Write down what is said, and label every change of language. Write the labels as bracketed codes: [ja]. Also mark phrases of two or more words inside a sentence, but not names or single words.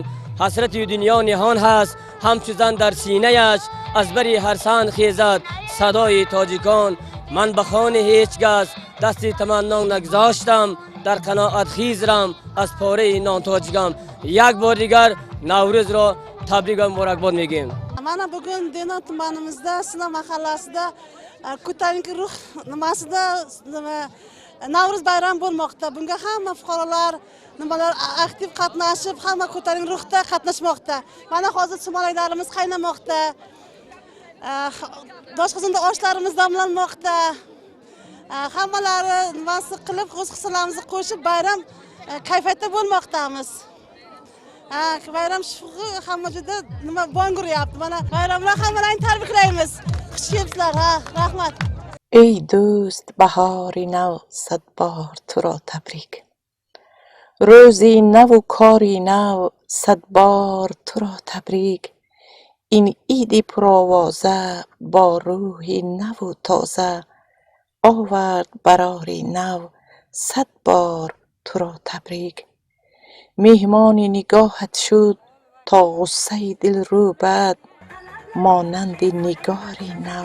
[tg] حسرت دنیا نهان هست همچو زن در سینه اش، از بری هر سان خیزد صدای تاجیکان. من به خان هیچ کس دستی تمنا نگذاشتم، در قناعت خیزرم از پاره نان تاجیکم. یک بار دیگر نوروز را تبریک و مبارکباد میگیم. [uz] Mana bugun Denov tumanimizda Sinov mahallasida ko'tarinki ruh nimasida Navruz bayrami bo'lmoqda. Bunga hamma fuqarolar nimalar aktiv qatnashib, hamma ko'tarinki ruhda qatnashmoqda. Mana hozir sumalaklarimiz qaynamoqda. Doshqizimda oshlarimiz damlanmoqda. Hammalari nimasi qilib o'z hissalarimizni qo'shib bayram kayfiyatda bo'lmoqdamiz. bayram shugi hamma juda nima bong uryapti. Mana bayramlar hammalarni tabriklaymiz. Xush kelibsizlar. Ha, rahmat. [tg] ای دوست بهاری نو صد بار تو را تبریک روزی نو و کاری نو صد بار تو را تبریک این عیدی پرآوازه با روحی نو و تازه آورد براری نو صد بار تو را تبریک میهمان نگاهت شد تا غصه دل رو بد مانند نگاری نو